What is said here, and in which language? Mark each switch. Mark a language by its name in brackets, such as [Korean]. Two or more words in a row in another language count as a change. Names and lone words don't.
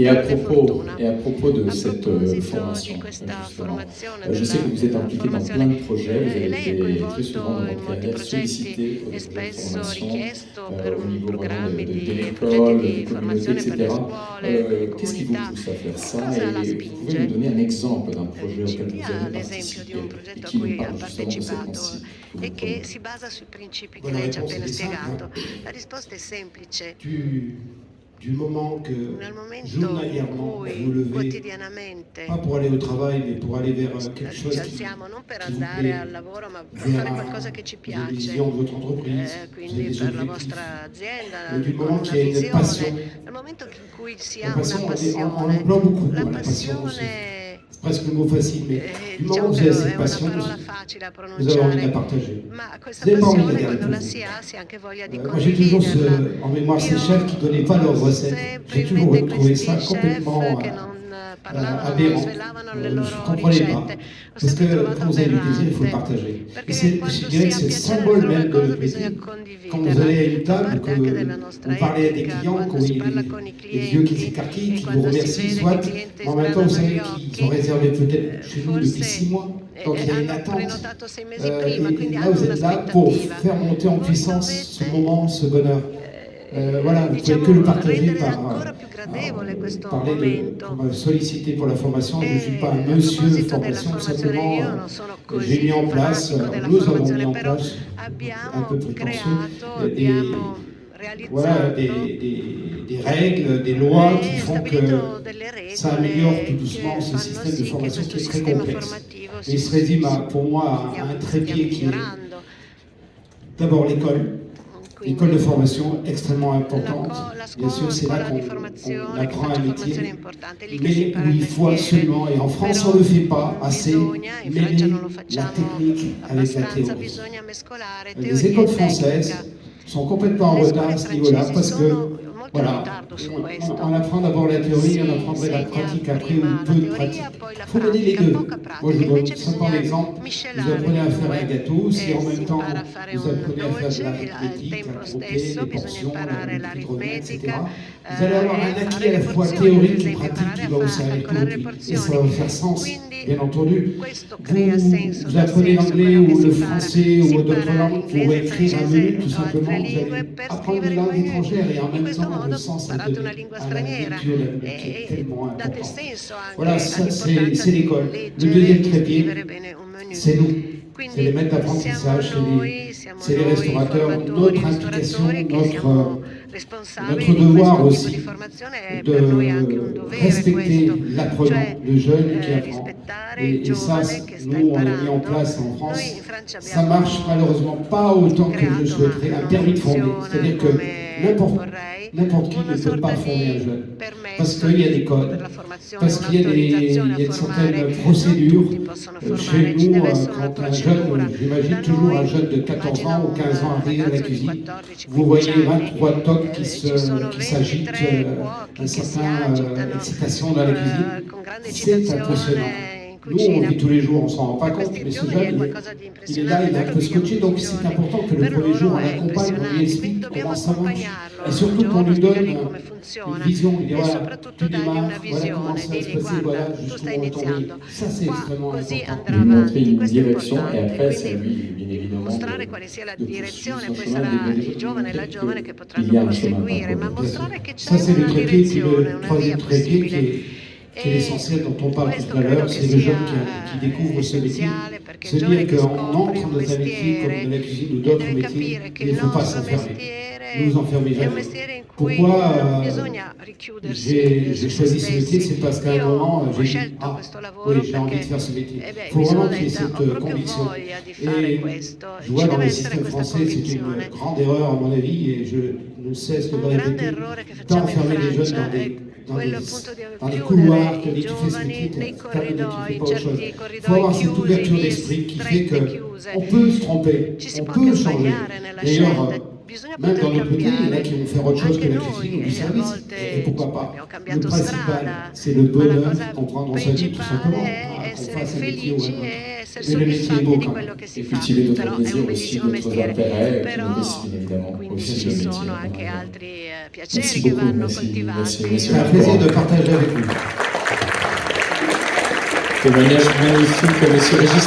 [French] Et à propos de cette formation, justement, je sais que vous êtes impliqué dans plein de projets, vous avez été très souvent dans votre carrière sollicité pour des projets de formation au niveau vraiment de l'école, des communautés, etc. Qu'est-ce qui vous pousse à faire ça? Et vous pouvez nous donner un exemple d'un projet auquel vous avez participé et qui nous parle justement de ces principes que vous prenez. [Italian] Si basa sui principi che [French] Voilà, la [Italian] lei ci ha [French] réponse [Italian] appena [French] elle est simple. [Italian] spiegato. La risposta è semplice. [French] Du moment que [Italian] Nel momento in [French] journalièrement vous [Italian] cui [French] levez, [Italian] quotidianamente [French] pas pour aller au travail, mais pour aller vers quelque [Italian] ci [French] chose qui [Italian] alziamo non per [French] vous [Italian] andare [French] plaît, [Italian] al lavoro, ma per [French] vers [Italian] fare qualcosa che ci [French] une [Italian] piace. [French] vision de votre entreprise, vous avez [Italian] Quindi [French] des [Italian] per la [French] objectifs. [Italian] vostra azienda, [French] Mais du [Italian] con [French] moment [Italian] una [French] qu'il y a une passion, [Italian] visione. Nel momento in cui si [French] la [Italian] ha [French] passion, [Italian] una [French] on [Italian] passione, [French] emploie beaucoup, [Italian] la [French] la passion aussi. [Italian] passione [French] C'est presque le mot facile, mais du moment [Italian] diciamo [French] où vous [Italian] che [French] avez [Italian] è [French] cette [Italian] una [French] passion, [Italian] parola facile a [French] vous avez envie de la [Italian] pronunciare, [French] partager. [Italian] ma [French] Vous [Italian] questa [French] n'avez pas envie de la [Italian] passione [French] garder [Italian] quando [French] pour [Italian] la [French] vous. [Italian] si ha, si ha anche voglia di [French] Moi j'ai toujours [Italian] condividerla. [French] en mémoire ces chefs qui ne donnaient pas leurs recettes. J'ai toujours [Italian] Probabilmente [French] trouvé ça [Italian] questi chef [French] complètement [Italian] che non parlavano, non [French] aberrant. [Italian] svelavano le [French] Je ne [Italian] loro [French] comprenais pas. [Italian] ricette, l'ho [French] Parce [Italian] sempre [French] que [Italian] trovato [French] quand vous avez du plaisir, il faut le [Italian] aberrante, [French] partager. Et [Italian] perché [French] je [Italian] quando [French] dirais [Italian] si [French] que [Italian] ha [French] c'est le [Italian] piacere [French] symbole [Italian] per una [French] même de [Italian] cosa [French] notre [Italian] bisogna [French] métier. Quand vous [Italian] condividerla. [French] allez à une [Italian] Fa [French] table, [Italian] parte anche della nostra [French] vous parlez à des [Italian] etica, [French] clients, [Italian] quando [French] quand [Italian] si [French] il [Italian] parla [French] y [Italian] con i [French] a les yeux qui [Italian] clienti [French] s'écarquillent, [Italian] e [French] qui vous [Italian] quando si [French] remercient, [Italian] vede che [French] soit, [Italian] i clienti [French] mais en même temps, vous [Italian] sgranano [French] savez [Italian] gli [French] qu'ils ont [Italian] occhi, [French] réservé peut-être chez nous depuis 6 [Italian] forse [French] mois, donc il y a une [Italian] hanno [French] attente. [Italian] prenotato 6 mesi prima, [French] Et [Italian] quindi [French] là, [Italian] hanno [French] vous êtes là pour [Italian] un'aspettativa. [French] faire monter en [Italian] Voi [French] puissance ce [Italian] dovete [French] moment, ce bonheur. Voilà, vous ne pouvez [Italian] diciamo, [French] que le partager [Italian] rendere [French] par [Italian] ancora più gradevole questo [French] parler de, [Italian] momento. [French] pour me solliciter pour la formation. Je ne suis pas un [Italian] A [French] monsieur [Italian] proposito della [French] formation, [Italian] formazione, io [French] simplement [Italian] non sono [French] j'ai [Italian] così [French] mis en place, [Italian] fanatico della [French] nous avons mis [Italian] formazione, [French] en [Italian] però [French] place, un [Italian] abbiamo [French] peu prétentieux, [Italian] creato, [French] des, [Italian] abbiamo [French] voilà, [Italian] realizzato [French] des règles, des lois qui [Italian] e [French] font que [Italian] stabilito delle [French] ça améliore tout [Italian] regole [French] doucement [Italian] che [French] ce [Italian] fanno [French] système de [Italian] sì che [French] formation [Italian] questo [French] qui est très [Italian] sistema [French] complexe. [Italian] formativo [French] Mais il se résume pour moi à un [Italian] stiamo [French] trépied qui est [Italian] migliorando. [French] d'abord l'école. L'école de formation extrêmement importante. [Italian] La [French] Bien sûr, c'est là [Italian] scuola di [French] qu'on [Italian] formazione che [French] apprend un [Italian] faccia formazione [French] métier, [Italian] importante, è lì che si [French] mais [Italian] impara [French] où [Italian] il [French] il faut [Italian] mestiere. [French] absolument, et en France on [Italian] Però [French] ne le fait pas assez, [Italian] bisogna, in [French] mêler [Italian] Francia non lo [French] la [Italian] facciamo [French] technique avec la [Italian] abbastanza, [French] théorie. [Italian] bisogna mescolare [French] Les [Italian] teoria [French] écoles [Italian] e [French] françaises [Italian] tecnica. [French] sont complètement en [Italian] Le [French] retard [Italian] scuole [French] à ce niveau-là [Italian] francesi [French] parce que, [Italian] sono molto in [French] voilà, [Italian] ritardo su questo. [French] on apprend d'abord la théorie, [Italian] Si [French] on apprendrait la [Italian] insegna [French] pratique après [Italian] prima [French] ou [Italian] la [French] peu de [Italian] teoria, [French] pratique. [Italian] poi la [French] Il faut mener les [Italian] pratica, [French] deux. [Italian] poca [French] Moi, [Italian] pratica, [French] je donne [Italian] invece [French] simplement [Italian] bisogna [French] l'exemple. Vous [Italian] miscelare [French] apprenez [Italian] le [French] à faire un [Italian] due. [French] gâteau, si en [Italian] Si [French] même temps [Italian] impara a fare [French] vous [Italian] un [French] apprenez à faire de [Italian] dolce, al [French] l'arithmétique, à [Italian] tempo [French] compter [Italian] stesso [French] les [Italian] bisogna [French] portions, [Italian] imparare [French] les petits revenus, etc., [Italian] l'aritmetica [French] vous allez avoir un [Italian] e [French] acquis [Italian] fare [French] à la [Italian] le [French] fois [Italian] porzioni, ad [French] théorique et [Italian] esempio, [French] pratique qui [Italian] imparare [French] va [Italian] a [French] vous servir toute [Italian] calcolare le [French] votre vie. Et [Italian] porzioni. [French] ça va faire sens, [Italian] Quindi [French] bien entendu. [Italian] questo crea senso, [French] Vous [Italian] dà [French] apprenez [Italian] senso a [French] l'anglais [Italian] quello che [French] ou [Italian] si [French] le [Italian] impara. [French] français [Italian] Si [French] ou d'autres [Italian] impara [French] langues pour [Italian] inglese, [French] écrire un [Italian] francese [French] menu, tout [Italian] o altre [French] simplement. Vous [Italian] lingue [French] allez [Italian] per [French] apprendre [Italian] scrivere [French] une [Italian] il [French] langue [Italian] menu. [French] étrangère et en [Italian] In [French] même [Italian] questo [French] temps le [Italian] modo [French] sens est [Italian] imparate una [French] donné [Italian] lingua [French] à la [Italian] straniera [French] lecture d'un livre qui est [Italian] e [French] tellement [Italian] date [French] important. [Italian] senso anche [French] Voilà, ça [Italian] all'importanza [French] c'est [Italian] di [French] l'école. Le [Italian] leggere e [French] deuxième [Italian] di scrivere [French] trépied, [Italian] bene un menu. [French] c'est nous. C'est les [Italian] Quindi [French] maîtres d'apprentissage, c'est les restaurateurs. [Italian] formatori, [French] Notre implication, [Italian] ristoratori che siamo [French] notre [Italian] responsabili di [French] devoir [Italian] questo tipo di [French] aussi [Italian] formazione è per noi anche un [French] de [Italian] dovere [French] respecter [Italian] questo, [French] l'apprenant, [Italian] cioè [French] le jeune qui apprend. [Italian] rispettare il [French] Et ça, [Italian] giovane che sta [French] nous, on l'a mis en [Italian] imparando. [French] place en [Italian] Noi in [French] France. [Italian] Francia [French] Ça [Italian] abbiamo [French] marche malheureusement pas autant que je [Italian] creato, [French] souhaiterais, [Italian] ma [French] un [Italian] non [French] permis de fonder. [Italian] funziona [French] C'est-à-dire que [Italian] come vorrei, [French] n'importe qui [Italian] una [French] ne peut [Italian] sorta [French] pas fonder un [Italian] di [French] jeune. Parce [Italian] permesso [French] qu'il y a des codes, [Italian] per la formazione, [French] parce qu'il y a [Italian] un'autorizzazione [French] il y a [Italian] a [French] une [Italian] formare. [French] certaine [Italian] Non [French] procédure. [Italian] tutti possono [French] Chez [Italian] formare, ci [French] nous, [Italian] deve essere una [French] quand un [Italian] procedura. [French] jeune, j'imagine [Italian] Da [French] toujours un [Italian] noi, [French] jeune de 14 [Italian] immagina [French] ans ou [Italian] un [French] 15 ans arriver à la [Italian] ragazzo di [French] cuisine, [Italian] 14-15 [French] vous voyez [Italian] anni, [French] 23 tocs [Italian] ci sono [French] qui s'agitent, [Italian] 23 [French] une [Italian] cuochi che si [French] certaine [Italian] agitano [French] excitation dans la cuisine. [Italian] con grande [French] C'est impressionnant. [Italian] eccitazione in [French] Nous, on [Italian] cucina. [French] vit tous les jours, on ne s'en rend pas [Italian] Per [French] compte, [Italian] questi [French] mais ce [Italian] giovani è [French] jeune, [Italian] qualcosa di [French] il est là, [Italian] impressionante, [French] il est [Italian] noi [French] un [Italian] lo [French] peu [Italian] viviamo [French] scotché, [Italian] tutti [French] donc [Italian] i [French] c'est [Italian] giorni. [French] important que le [Italian] Per [French] premier jour, [Italian] loro [French] on [Italian] è [French] l'accompagne, on lui [Italian] impressionante, [French] explique [Italian] quindi dobbiamo [French] comment ça marche. [Italian] accompagnarlo [French] Et [Italian] un [French] surtout qu'on [Italian] giorno, [French] lui donne [Italian] spiegargli come [French] une [Italian] funziona [French] vision, il dit [Italian] e [French] voilà, [Italian] soprattutto [French] tu [Italian] dargli una [French] démarres, voilà comment [Italian] visione, [French] ça va se [Italian] digli [French] passer, voilà [Italian] guarda, tu [French] jusqu'où [Italian] stai [French] on va tomber. [Italian] iniziando, [French] Ça, c'est [Italian] qua [French] extrêmement [Italian] così [French] important. [Italian] andrà [French] Lui montrer [Italian] avanti, [French] une [Italian] questo è [French] direction et [Italian] importante. [French] après c'est à [Italian] Quindi [French] lui, bien évidemment, [Italian] mostrare quale sia la [French] de poursuivre [Italian] direzione, [French] son [Italian] poi [French] chemin [Italian] sarà [French] et de [Italian] il giovane e la [French] montrer [Italian] giovane che [French] qu'il [Italian] potranno [French] y a un chemin [Italian] proseguire, ma [French] parcouru. [Italian] mostrare che [French] Ça, [Italian] c'è [French] c'est le [Italian] una [French] trépied, puis [Italian] direzione, [French] le [Italian] una [French] troisième [Italian] via [French] trépied [Italian] possibile. [French] qui est l'essentiel dont on parle [Italian] Questo [French] tout à [Italian] credo [French] l'heure, [Italian] che [French] c'est le jeune [Italian] sia [French] qui découvre ce métier. [Italian] essenziale perché [French] Se [Italian] il giovane [French] dire [Italian] che [French] qu'on [Italian] scopre [French] entre [Italian] un [French] dans un métier comme [Italian] mestiere [French] de la cuisine ou d'autres [Italian] deve [French] métiers, [Italian] capire che [French] il [Italian] il [French] ne faut pas [Italian] nostro [French] s'enfermer. Ne [Italian] mestiere [French] vous enfermez [Italian] è un [French] jamais. [Italian] mestiere in cui [French] Pourquoi [Italian] non bisogna richiudersi [French] j'ai [Italian] su se [French] choisi ce métier? [Italian] stessi. [French] C'est parce qu'à un [Italian] Io [French] moment, [Italian] ho [French] j'ai dit, [Italian] scelto questo [French] oui, [Italian] lavoro [French] j'ai envie de [Italian] perché [French] faire ce métier. Il faut [Italian] mi sono [French] vraiment qu'il y ait [Italian] detta ho [French] cette [Italian] proprio [French] conviction. [Italian] voglia di fare [French] Et [Italian] questo, [French] je vois [Italian] ci [French] dans [Italian] deve [French] le [Italian] essere [French] système [Italian] questa [French] français, c'est une [Italian] convinzione. [French] grande erreur à mon avis, et je ne cesse de le [Italian] Un grande [French] répéter, [Italian] errore che facciamo in [French] d'enfermer les jeunes [Italian] Francia [French] dans [Italian] è quello appunto di [French] dans les couloirs, [Italian] chiudere [French] que [Italian] i [French] tu fais ce [Italian] giovani [French] métier, [Italian] nei [French] tu termines, tu fais [Italian] corridoi, [French] pas autre chose. [Italian] certi [French] Il faut [Italian] corridoi [French] avoir cette [Italian] chiusi, [French] ouverture [Italian] vie [French] d'esprit qui fait [Italian] strette [French] que [Italian] chiuse. [French] on peut se tromper, [Italian] Ci si [French] on [Italian] può [French] peut [Italian] anche [French] changer. [Italian] sbagliare nella [French] D'ailleurs, [Italian] scelta, bisogna [French] même [Italian] poter [French] dans notre métier, il y en a [Italian] cambiare. [French] qui vont faire autre chose [Italian] Anche [French] que la [Italian] noi [French] cuisine ou du [Italian] a [French] service. [Italian] volte [French] Et pourquoi pas? [Italian] abbiamo [French] Le [Italian] cambiato [French] principal, [Italian] strada, [French] c'est le [Italian] ma la [French] bonheur [Italian] cosa [French] qu'on prend dans sa vie, tout simplement. [Italian] principale è [French] Qu'on [Italian] essere [French] fasse un métier ou un [Italian] felici [French] autre. [Italian] e essere [French] Et le métier est [Italian] soddisfatti [French] beau [Italian] di [French] quand [Italian] quello [French] même. [Italian] che si [French] Et [Italian] fa. [French] cultiver d'autres [Italian] Però è un [French] plaisirs aussi, [Italian] bellissimo [French] d'autres [Italian] mestiere. [French] intérêts qui [Italian] Però [French] nous destinent évidemment [Italian] quindi [French] aussi [Italian] ci [French] le métier. [Italian] sono anche [French] Voilà. [Italian] altri piaceri [French] Merci [Italian] che [French] beaucoup, [Italian] vanno [French] merci, [Italian] coltivati. [French] merci, C'est un plaisir de partager avec vous. Témoignage magnifique, monsieur Régis.